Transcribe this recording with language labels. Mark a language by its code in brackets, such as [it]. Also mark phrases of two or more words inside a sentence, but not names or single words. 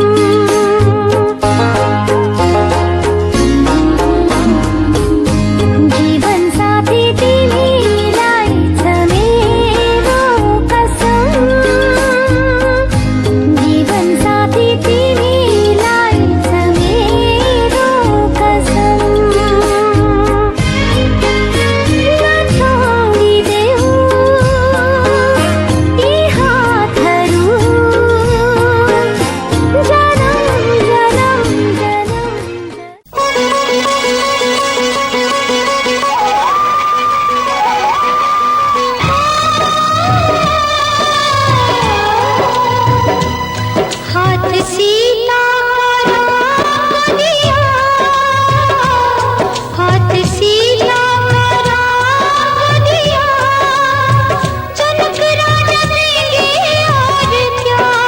[ne] जीवन साथी तिमीलाई छ मेरो कसम, जीवन साथी तिमीलाई छ मेरो कसम। नछोडिदेऊ यी हातहरू, जनम जनम [hi] हाथ सीता करा दिया, हाथ सीता करा दिया, जनक राजा देंगे और क्या।